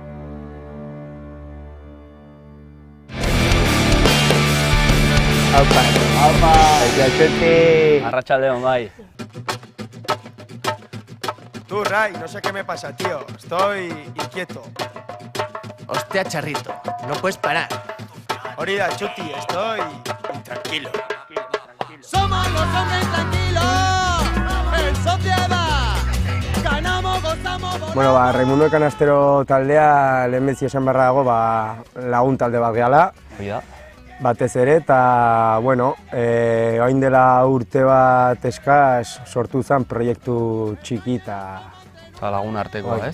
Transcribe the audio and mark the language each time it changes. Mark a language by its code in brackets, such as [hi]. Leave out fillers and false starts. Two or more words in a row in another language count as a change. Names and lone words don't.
[eu] Opa. Eti. Arratsaldeon, bai. [es] Tú, Ray, no sé qué me pasa, tío. Estoy inquieto. Hostia, Charrito, no puedes parar. Orida, Chuti, estoy intranquilo. Somos los hombres tranquilos, en sociedad. Ganamos, gozamos. [eu] Bueno, Raimundo Kanastero taldea lehenbezi esan beharra dago lagun talde bat gehala. Batez ere, eta, bueno, orain dela urte bat eskas sortu zen proiektu txiki eta lagun artekoa, ez?